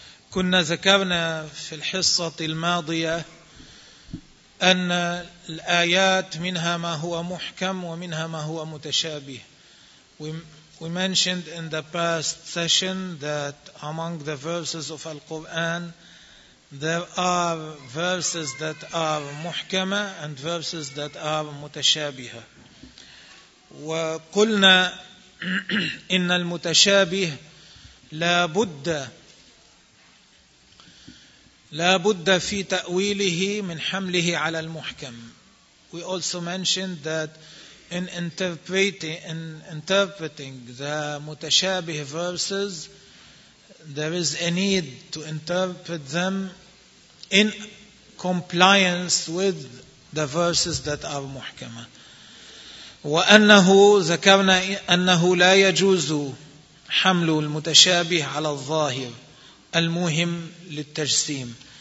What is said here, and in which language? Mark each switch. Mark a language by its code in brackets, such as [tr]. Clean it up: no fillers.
[ar] كنا ذكرنا في الحصة الماضية أن الآيات منها ما هو محكم ومنها ما هو متشابه. [en] We mentioned in the past session that among the verses of Al-Quran there are verses that are محكمة and verses that are متشابهة. [ar] وقلنا إن المتشابه لا بد في تأويله من حمله على المحكم. [en] We also mentioned that in interpreting the متشابه verses, there is a need to interpret them in compliance with the verses that are محكمة. [ar] وأنه ذكرنا أنه لا يجوز حمل المتشابه على الظاهر المهم للتجسيم.